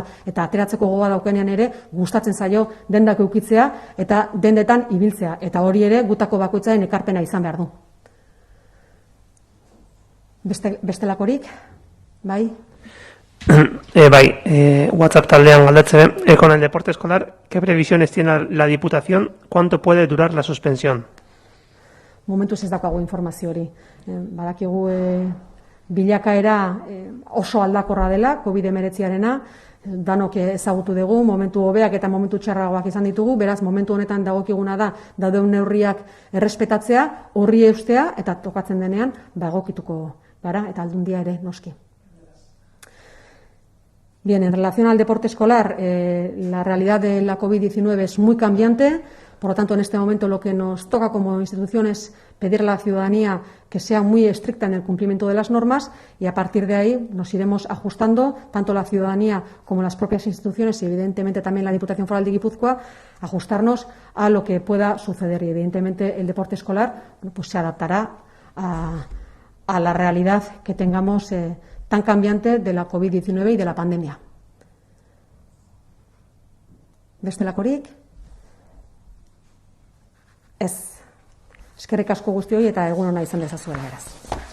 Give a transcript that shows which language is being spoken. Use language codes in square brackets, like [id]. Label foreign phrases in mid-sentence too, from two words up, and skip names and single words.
[eu] Eta ateratzeko gogoa daukenean ere gustatzen zaio dendak eukitzea eta dendetan ibiltzea. Eta hori ere gutako bakoitzaren ekarpena izan behar du. Bestelakorik? Bai? WhatsApp taldean galdatze, [es] con el deporte escolar, ¿qué previsiones tiene la Diputación? ¿Cuánto puede durar la suspensión? [eu] Momentuz ez daukagu informazio hori. Badakigu bilakaera oso aldakorra dela, COVID-19arena, danok ezagutu dugu, momentu hobeak eta momentu txarragoak izan ditugu, beraz momentu honetan dagokiguna da dauden neurriak errespetatzea, horri eustea eta tokatzen denean egokituko gara eta aldundia ere noski. [es] Bien, en relación al deporte escolar, la realidad de la COVID-19 es muy cambiante. Por lo tanto, en este momento lo que nos toca como institución es pedir a la ciudadanía que sea muy estricta en el cumplimiento de las normas, y a partir de ahí nos iremos ajustando, tanto la ciudadanía como las propias instituciones y evidentemente también la Diputación Foral de Guipúzcoa, ajustarnos a lo que pueda suceder. Y evidentemente el deporte escolar pues se adaptará a la realidad que tengamos tan cambiante de la COVID-19 y de la pandemia. [eu] Bestelakorik? Ez. Eskerrik asko guztioi eta egun ona izan dezazuen beraz.